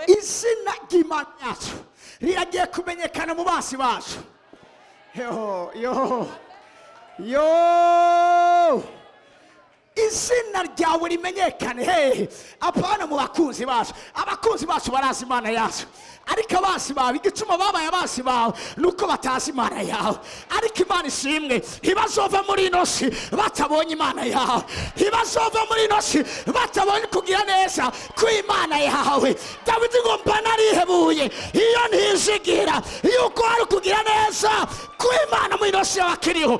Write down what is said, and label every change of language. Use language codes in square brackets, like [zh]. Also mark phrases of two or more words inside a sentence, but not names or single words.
[rn] Izina ry'Imana yacu riragiye kumenyekana mu bansi bacu. Yo izina ryawe rimenyekane. Apana mu bakunzi bacu. Abakunzi bacu barazi Imana yacu, ariko abansi bawe igituma babaye abansi bawe nuko batazi Imana yawe. Ariko Imana ishimwe, ntibazova muri ino si batabonye Imana yawe, ntibazova muri ino si batabonye kugira neza kw'Imana yawe. Dawidi ngo mba narihebuye iyo ntizigira yuko hari kugira neza kw'Imana muri ino si y'abakiriho.